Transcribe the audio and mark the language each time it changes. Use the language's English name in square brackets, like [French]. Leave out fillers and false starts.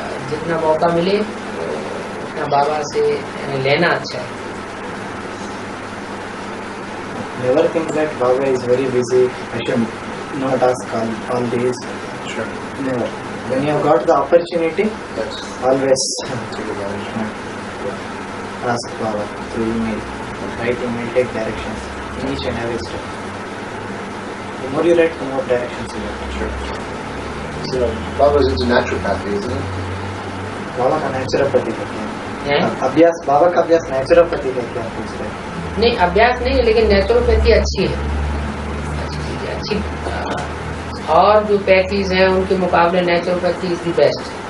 [Hindi] जितना मौका मिले उतना बाबा से लेना अच्छा है। [English] Never think that Baba is very busy, I should not ask all these. Sure. Never. When you have got the opportunity, Yes. always Take advantage. ask Baba through email. Write email, take directions in each and every step. The more you write, the more directions you get. Sure. So, Baba's into naturopathy, isn't it? [Hindi] बाबा का naturopathy है क्या? हैं? अभ्यास बाबा का अभ्यास naturopathy है क्या पूछ रहे हैं? नहीं, अभ्यास नहीं है, लेकिन नेचुरोपैथी अच्छी है, अच्छी। और जो पैथीज हैं उनके मुकाबले [English] Naturopathy is the best.